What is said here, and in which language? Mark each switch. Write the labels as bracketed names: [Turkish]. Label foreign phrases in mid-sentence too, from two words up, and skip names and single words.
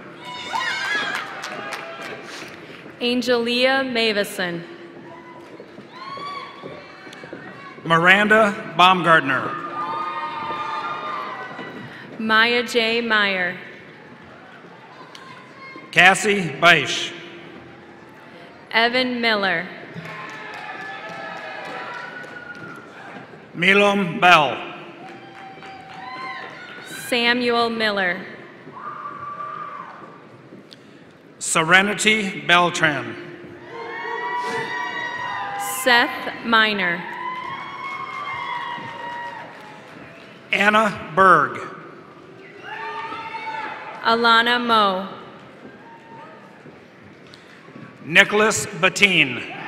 [English] Angelia Mavison. Miranda Baumgartner. Maya J. Meyer. Cassie Beisch. Evan Miller. Milam Bell. Samuel Miller. Serenity Beltran. Seth Miner. Anna Berg. Alana Moe. Nicholas Bettine.